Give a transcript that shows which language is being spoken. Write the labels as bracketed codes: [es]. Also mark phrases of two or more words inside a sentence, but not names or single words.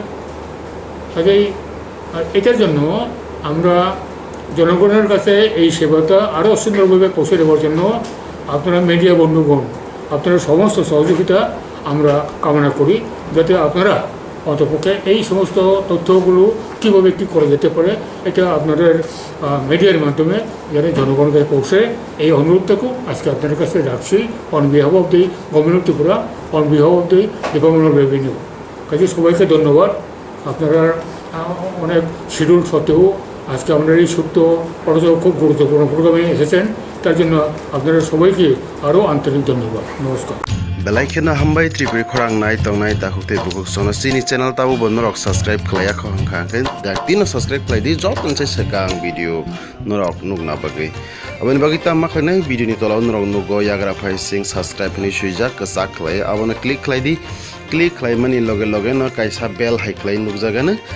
[bn] কাজেই এটার জন্য আমরা জনগণের কাছে এই সেবাটা আরও সুন্দরভাবে পৌঁছে দেওয়ার জন্য আপনারা মিডিয়া বন্ধুগণ, আপনারা সমস্ত সহযোগিতা আমরা কামনা করি, যাতে আপনারা অন্তপক্ষে এই সমস্ত তথ্যগুলো কীভাবে কী করা যেতে পারে এটা আপনাদের মিডিয়ার মাধ্যমে যাতে জনগণকে পৌঁছে, এই অনুরোধটাকেও আজকে আপনাদের কাছে রাখছি [en] on behalf of the government of Tripura, on behalf of the department of revenue. [bn] কাজে সবাইকে ধন্যবাদ। আপনারা অনেক শিডিউল সত্ত্বেও আজকে আপনারা এই ছোট্ট খুব গুরুত্বপূর্ণ প্রোগ্রামে এসেছেন, তার জন্য আপনারা সবাইকে আরও আন্তরিক ধন্যবাদ। নমস্কার। [trp] बेलायखेनो हामबाय त्रिपुरी खरां नाय तंनाय ताहुते बुकुक सोना सिनी चैनल ताबो बनरक सब्सक्राइब खलाया खंखा के दाक्तिनो सब्सक्राइब खलायदि जतन से सकां भिडियो नरक नुगना बगै अबनि बगै ता माखने भिडियो नि तलाव नरक नुगो याग्रा फाइ सिंग सब्सक्राइब नि सुइजा कसा खलाय अबने क्लिक खलायदि क्लिक खलायमानि लगे लगे न कायसा बेल हाइ खलाय नुगजागानो